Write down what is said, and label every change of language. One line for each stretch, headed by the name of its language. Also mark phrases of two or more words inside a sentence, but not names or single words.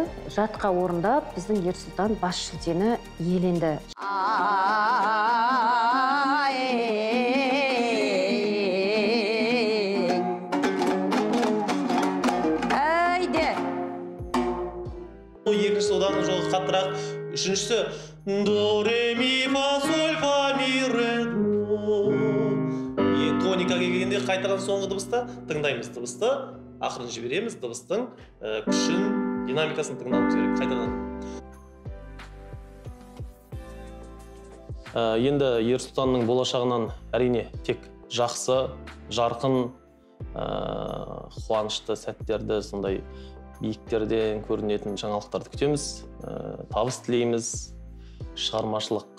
Kazakh: Жатқа орындап, біздің Ерсұлтан бас жүлдені иеленді. Екінші одан жолы қаттырақ. Үшіншісі до ре ми фа соль фа ми ре до. Тоникаға келгенде қайтадан соңғы дыбысты тыңдаймыз. Дыбысты ақырын жібереміз. Дыбыстың күшін, динамикасын тыңдауымыз керек қайтадан. Енді Ерсұлтанның болашағынан әрине тек жақсы, жарқын, қуанышты сәттерді, сондай биіктерден көрінетін жаңалықтарды күтеміз, табыс тілейміз, шығармашылық.